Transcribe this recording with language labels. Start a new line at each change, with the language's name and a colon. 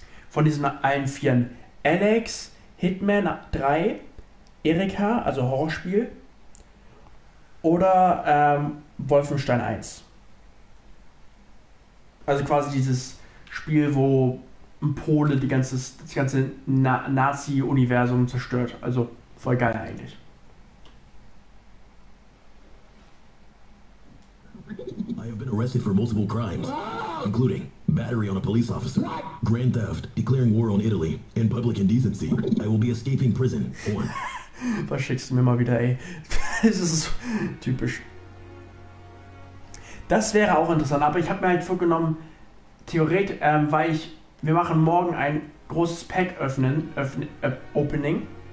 German: Von diesen allen 4. Alex, Hitman 3, Erika, also Horrorspiel, oder Wolfenstein 1. Also quasi dieses Spiel, wo ein Pole das ganze Nazi-Universum zerstört. Also voll geil eigentlich.
English: I have been arrested for multiple crimes, including battery on a police officer, grand theft, declaring war on Italy, and public indecency. I will be escaping prison.
German: Was schickst du mir mal wieder, ey? Das ist so typisch. Das wäre auch interessant, aber ich habe mir halt vorgenommen, theoretisch, wir machen morgen ein großes Pack Opening.